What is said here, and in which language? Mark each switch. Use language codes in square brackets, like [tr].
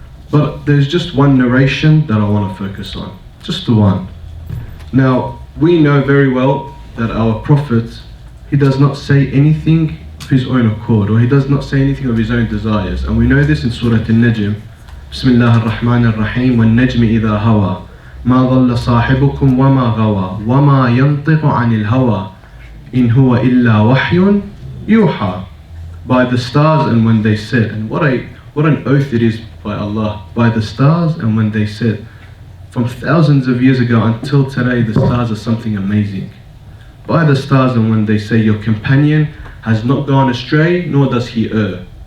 [en] But there's just one narration that I want to focus on. Just the one. Now, we know very well that our Prophet, he does not say anything of his own accord, or he does not say anything of his own desires. And we know this in Surah Al-Najm. [ar] Bismillah ar-Rahman ar-Rahim, وَالنَّجْمِ إِذَا هَوَى ما ضل صاحبكم وما غوى وما ينطق عن الهوى إن هو إلا وحي يوحى. [en] By the stars and when they set. And what an oath it is by Allah. By the stars and when they set. From thousands of years ago until today, the stars are something amazing. By the stars and when they say, your companion has not gone astray, nor does he err.